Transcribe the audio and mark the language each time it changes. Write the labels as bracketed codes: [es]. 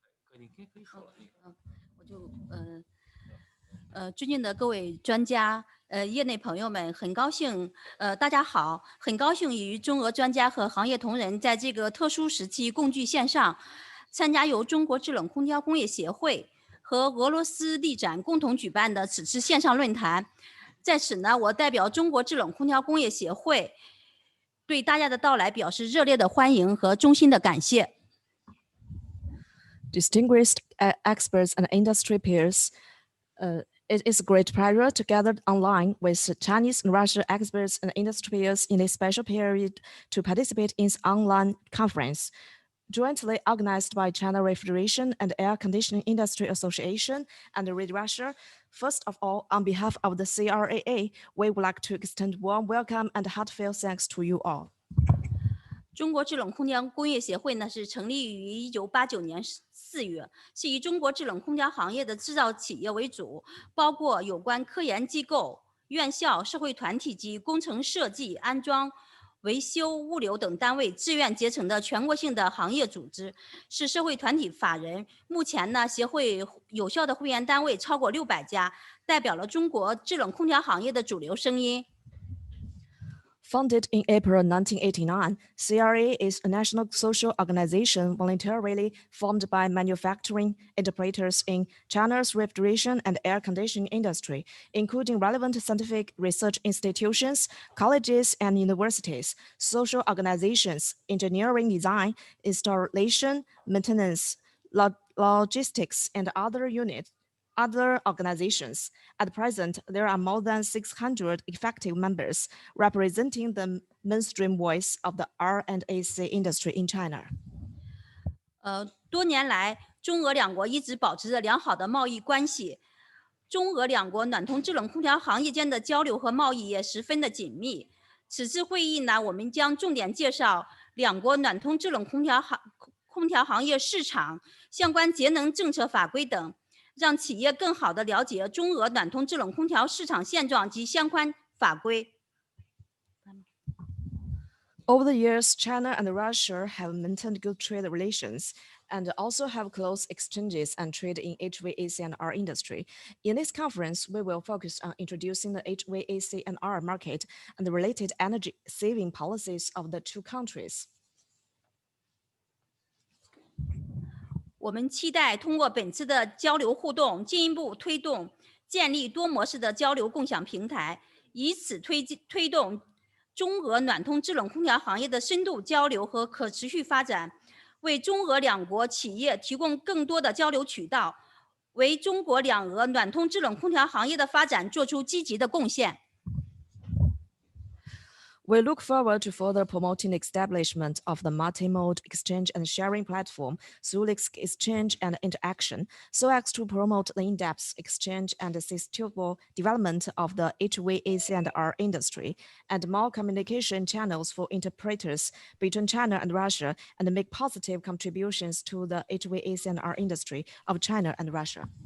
[zh] 我就尊敬的各位专家，业内朋友们，很高兴，大家好，很高兴与中俄专家和行业同仁在这个特殊时期共聚线上，参加由中国制冷空调工业协会和俄罗斯力展共同举办的此次线上论坛。在此呢，我代表中国制冷空调工业协会，对大家的到来表示热烈的欢迎和衷心的感谢。 [en] Distinguished experts and industry peers, it is a great pleasure to gather online with Chinese and Russian experts and industry peers in this special period to participate in this online conference. Jointly organized by China Refrigeration and Air Conditioning Industry Association and Red Russia. First of all, on behalf of the CRAA, we would like to extend warm welcome and heartfelt thanks to you all. [zh] 中国制冷空调工业协会呢是成立于1989年4月，是以中国制冷空调行业的制造企业为主，包括有关科研机构、院校、社会团体及工程设计、安装、维修、物流等单位自愿结成的全国性的行业组织，是社会团体法人。目前呢，协会有效的会员单位超过600家，代表了中国制冷空调行业的主流声音。 [en] Founded in April 1989, CRA is a national social organization voluntarily formed by manufacturing enterprises in China's refrigeration and air conditioning industry, including relevant scientific research institutions, colleges and universities, social organizations, engineering design, installation, maintenance, logistics, and other organizations. At present, there are more than 600 effective members representing the mainstream voice of the R&AC industry in China. [zh] 多年来，中俄两国一直保持着良好的贸易关系。中俄两国暖通制冷空调行业间的交流和贸易也十分的紧密。此次会议呢，我们将重点介绍两国暖通制冷空调行业市场、相关节能政策法规等。让企业更好地了解中俄暖通制冷空调市场现状及相关法规。 [en] Over the years, China and Russia have maintained good trade relations and also have close exchanges and trade in HVAC and R industry. In this conference, we will focus on introducing the HVAC and R market and the related energy saving policies of the two countries. [zh] 我们期待通过本次的交流互动，进一步推动建立多模式的交流共享平台，以此推动中俄暖通制冷空调行业的深度交流和可持续发展，为中俄两国企业提供更多的交流渠道，为中国两俄暖通制冷空调行业的发展做出积极的贡献。 [en] We look forward to further promoting the establishment of the multi-mode exchange and sharing platform through the exchange and interaction, so as to promote the in-depth exchange and sustainable development of the HVAC and R industry, and more communication channels for interpreters between China and Russia, and make positive contributions to the HVAC and R industry of China and Russia.